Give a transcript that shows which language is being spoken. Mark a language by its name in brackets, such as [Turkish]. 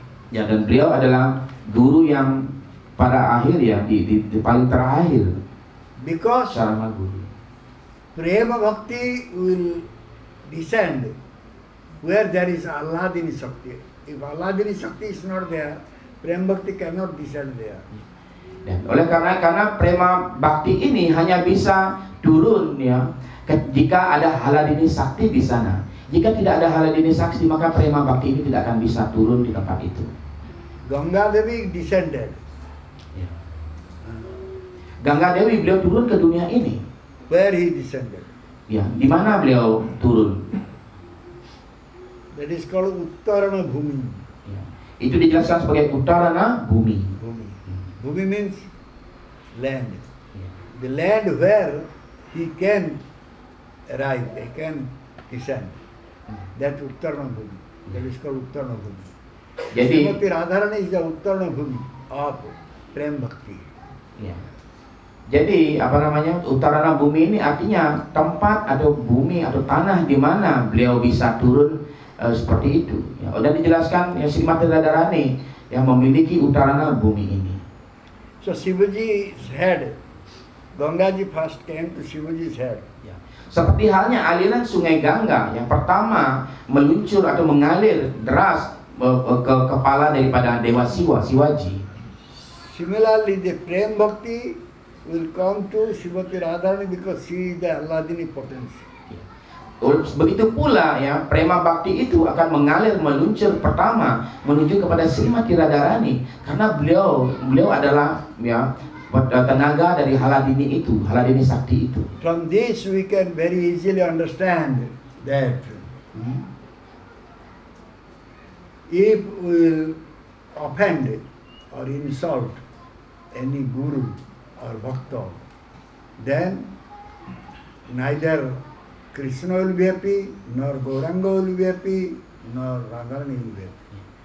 [Indonesian] Dan beliau adalah guru yang pada akhir di paling terakhir. [English] Because Charama guru. Prema Bhakti will descend where there is Alladini Shakti. If Alladini Shakti is not there, Prema Bhakti cannot descend there. [Indonesian] Dan oleh karena prema bakti ini hanya bisa turun jika ada Haladini Sakti di sana. Jika tidak ada Haladini Sakti, maka prema bakti ini tidak akan bisa turun di tempat itu. [English] Ganga Devi descended. [Indonesian] Ganga Dewi beliau turun ke dunia ini. [English] Where he descended? [Indonesian] Di mana beliau turun? [English] That is called Uttarana Bhumi. [Indonesian] Itu dijelaskan sebagai Uttarana Bhumi. [English] Bhumi means land. The land where he can arrive, he can descend. That Uttarana Bhumi. That is called Uttarana Bhumi. [Indonesian] Jadi [English] Srimati Radharani is the Uttarana Bhumi of Prem Bhakti. [Indonesian] Jadi Uttarana Bhumi ini artinya tempat atau bumi atau tanah di mana beliau bisa turun seperti itu. Dan dijelaskan Srimati Radharani yang memiliki Uttarana Bhumi ini. [English] So Shivaji's head, Gangaji first came to Shivaji's head. [Indonesian] Seperti halnya aliran sungai Gangga yang pertama meluncur atau mengalir deras ke kepala daripada Dewa Shivaji. [English] Similarly, the Prem Bhakti will come to Srimati Radharani because she is the Alladini potency. [Indonesian] Begitu pula prema bakti itu akan mengalir meluncur pertama menuju kepada Srimati Radharani karena beliau adalah tenaga dari Haladini itu, Haladini Sakti itu. [English] From this we can very easily understand that if we will offend or insult any guru or bhakta, then neither Krishna will be happy, nor Gauranga will be happy, nor Radharani will be happy.